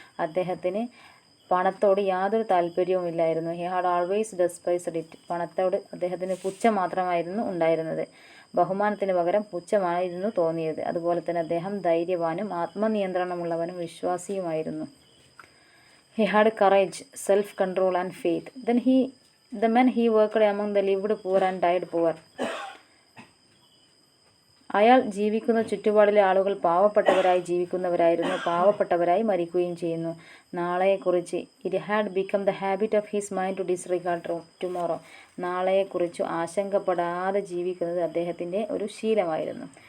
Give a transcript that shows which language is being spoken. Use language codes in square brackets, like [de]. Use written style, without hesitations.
[ml] അദ്ദേഹത്തിന് പണത്തോട് യാതൊരു താല്പര്യവും ഇല്ലായിരുന്നു. [en] He had always despised it. [ml] പണത്തോട് അദ്ദേഹത്തിന് പുച്ഛം മാത്രമായിരുന്നു ഉണ്ടായിരുന്നത്. ബഹുമാനത്തിന് പകരം പുച്ഛമായിരുന്നു തോന്നിയത്. അതുപോലെ തന്നെ അദ്ദേഹം ധൈര്യവാനും ആത്മനിയന്ത്രണമുള്ളവനും വിശ്വാസിയുമായിരുന്നു. [en] He had courage, self-control and faith. The men he worked among the lived poor and died poor. [ml] അയാൾ ജീവിക്കുന്ന ചുറ്റുപാടിലെ ആളുകൾ പാവപ്പെട്ടവരായി ജീവിക്കുന്നവരായിരുന്നു, പാവപ്പെട്ടവരായി മരിക്കുകയും ചെയ്യുന്നു. നാളെയെക്കുറിച്ച് [en] It had become the habit of his mind to disregard tomorrow. [ml] നാളെയെക്കുറിച്ച് ആശങ്കപ്പെടാതെ ജീവിക്കുന്നത് അദ്ദേഹത്തിൻ്റെ ഒരു ശീലമായിരുന്നു.